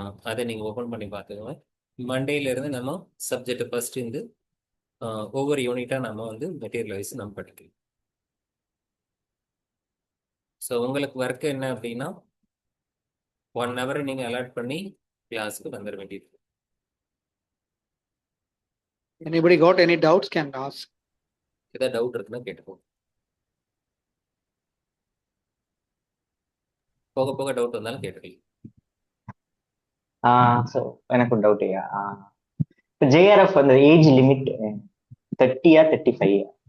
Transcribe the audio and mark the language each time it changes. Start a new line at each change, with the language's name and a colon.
Tamil: அதை நீங்க ஓபன் பண்ணி பார்த்துக்கோங்க. மண்டேல இருந்து நம்ம சப்ஜெக்ட் ஃபர்ஸ்ட் இருந்து ஒவ்வொரு யூனிட்டா நம்ம வந்து மெட்டீரியல் வைஸ் நம்ம படிக்கலாம். ஸோ உங்களுக்கு ஒர்க் என்ன அப்படின்னா 1 hour நீங்க அலாட் பண்ணி கிளாஸ்க்கு வந்துட வேண்டியது.
English: Anybody got any doubts can ask.
Tamil: ஏதாவது டவுட் இருக்குன்னா கேட்டுக்கோங்க. போக போக டவுட் வந்தாலும் கேட்டுக்கலாம். ஸோ எனக்கு ஒரு டவுட் ஐயா. இப்போ ஜேஆர்எஃப் அந்த ஏஜ் லிமிட் 30 35?